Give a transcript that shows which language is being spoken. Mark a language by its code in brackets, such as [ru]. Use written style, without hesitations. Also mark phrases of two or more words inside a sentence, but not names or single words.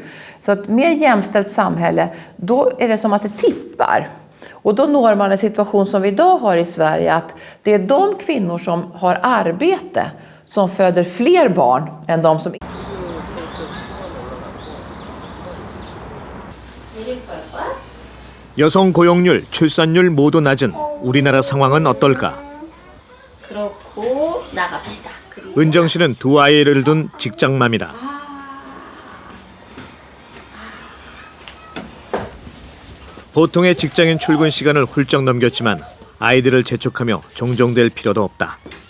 [sv] Så ett mer jämställt samhälle, då är det som att det tippar. Och då når man en situation som vi idag har i Sverige, att det är de kvinnor som har arbete som föder fler barn än de som... [ko] 여성 고용률, 출산율 모두 낮은 우리나라 상황은 어떨까? 그렇고 나갑시다. 은정 씨는 두 아이를 둔 직장맘이다. 보통의 직장인 출근 시간을 훌쩍 넘겼지만 아이들을 재촉하며 종종될 필요도 없다.